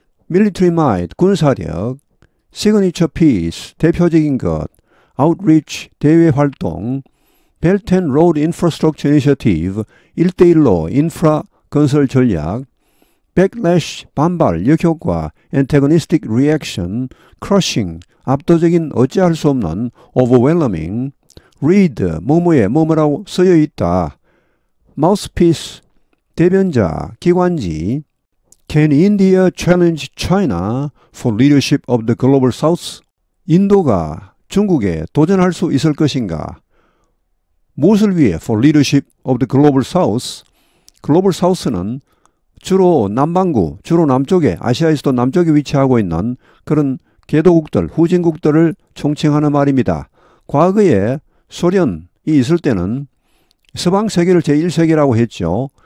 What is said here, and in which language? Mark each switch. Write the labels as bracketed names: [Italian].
[English] military might, [Korean] 군사력, [English] signature piece, [Korean] 대표적인 것, [English] outreach, [Korean] 대외 활동, [English] Belt and Road Infrastructure Initiative, [Korean] 1대1로 인프라 건설 전략, [English] backlash, [Korean] 반발, 역효과, [English] antagonistic reaction, crushing, [Korean] 압도적인 어찌할 수 없는, [English] overwhelming, read, [Korean] 뭐뭐에 뭐뭐라고 쓰여 있다, [English] mouthpiece, [Korean] 대변자, 기관지, [English] Can India challenge China for leadership of the Global South? [Korean] 인도가 중국에 도전할 수 있을 것인가? 무엇을 위해 [English] for leadership of the Global South? [Korean] Global South는 주로 남반구, 주로 남쪽에, 아시아에서도 남쪽에 위치하고 있는 그런 개도국들, 후진국들을 총칭하는 말입니다. 과거에 소련이 있을 때는 서방 세계를 제1세계라고 했죠.